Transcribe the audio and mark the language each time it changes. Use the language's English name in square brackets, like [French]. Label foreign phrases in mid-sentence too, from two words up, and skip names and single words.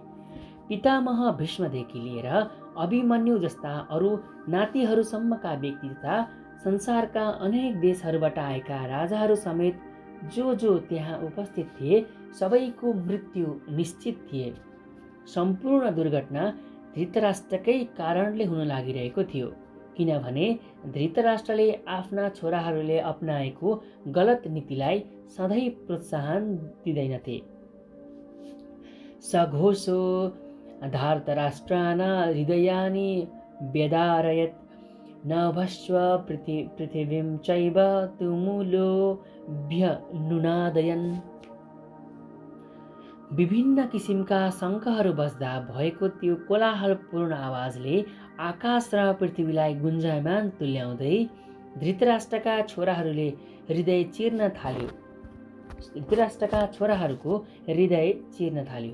[Nepali] पितामह भीष्मदेखि लिएर अभिमन्यु जस्ता अरू नातिहरूसम्मका व्यक्ति तथा संसारका अनेक देशहरूबाट आएका राजाहरू समेत जो त्यहाँ उपस्थित थिए सबैको मृत्यु निश्चित थिए। सम्पूर्ण दुर्घटना धृतराष्ट्रकै कारणले हुन लागिरहेको थियो, किनभने धृतराष्ट्रले आफ्ना छोराहरूले अपनाएको गलत नीतिलाई सधैँ प्रोत्साहन दिँदैनथे। [Sanskrit] सघोषो धार्तराष्ट्रान् हृदयानि व्यदारयत् नभस्व पृथिवीं चैव तुमुलो व्यनुनादयन्। [Nepali] विभिन्न किसिमका शङ्खहरू बज्दा भएको त्यो कोलाहलपूर्ण आवाजले आकाश र पृथ्वीलाई गुन्जायमान तुल्याउँदै धृतराष्ट्रका छोराहरूले हृदय चिर्न थाल्यो। धृतराष्ट्रका छोराहरूको हृदय चिर्न थाल्यो।